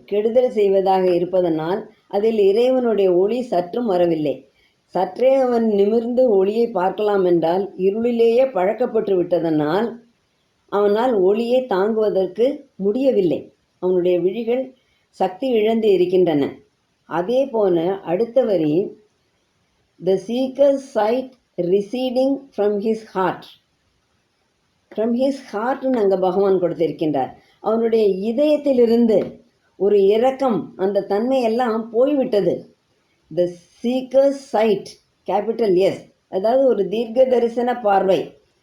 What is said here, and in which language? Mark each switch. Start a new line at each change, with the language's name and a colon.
Tamil: கெடுதல் செய்வதாக இருப்பதனால் அதில் இறைவனுடைய ஒளி சற்றும் வரவில்லை. சற்றே அவன் நிமிர்ந்து ஒளியை பார்க்கலாம் என்றால் இருளிலேயே பழக்கப்பட்டு விட்டதனால் அவனால் ஒளியை தாங்குவதற்கு முடியவில்லை. அவனுடைய விழிகள் சக்தி இழந்து இருக்கின்றன. அதே போல அடுத்த வரி,
English: the seeker's sight receding from his heart. from his heart
Tamil: அங்கே பகவான் கொடுத்திருக்கின்றார். அவனுடைய இதயத்திலிருந்து ஒரு இரக்கம், அந்த தன்மை எல்லாம் போய்விட்டது.
English: the seeker's sight, capital S,
Tamil: அதாவது ஒரு தீர்க்க தரிசன பார்வை.